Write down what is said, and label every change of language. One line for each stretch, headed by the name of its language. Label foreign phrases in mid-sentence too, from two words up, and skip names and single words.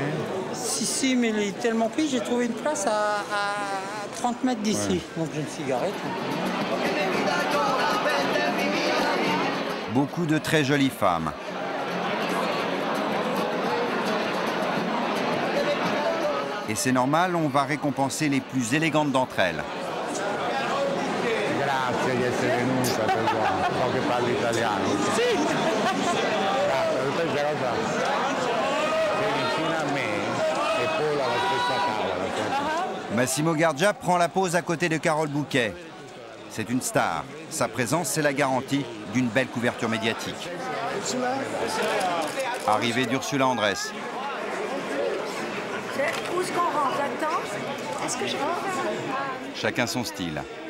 French: Si, mais il est tellement pris, j'ai trouvé une place à 30 mètres d'ici. Ouais. Donc je me suis garé. Beaucoup de très jolies femmes. Et c'est normal, on va récompenser les plus élégantes d'entre elles.
Italian: Grazie di essere venuta, so che parli italiano. Sì! Questa cosa sei vicina a me e poi alla stessa tavola.
French: Massimo Gardia prend la pose à côté de Carole Bouquet. C'est une star. Sa présence, c'est la garantie d'une belle couverture médiatique. Arrivée d'Ursula Andress. Où est-ce qu'on rentre? Attends, est-ce que je rentre? Chacun son style.